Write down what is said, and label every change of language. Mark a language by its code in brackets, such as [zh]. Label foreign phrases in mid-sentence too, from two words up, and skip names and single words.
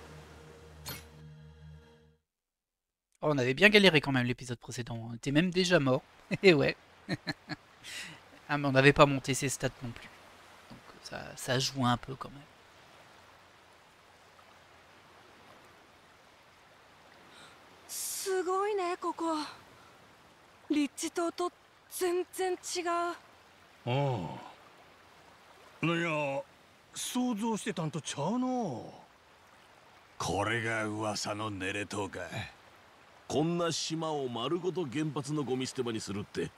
[fr] Oh, on avait bien galéré quand même l'épisode précédent. On était même déjà mort. Et ouais. Ah mais on n'avait pas monté ses stats non plus. Donc ça joue un peu quand même. C'est beau [ja] ねここ。立地島と全然違う。ああ。いや、想像してたんとちゃうの。これが噂のネレ島か。こんな島を丸ごと原発のゴミ捨て場にするって。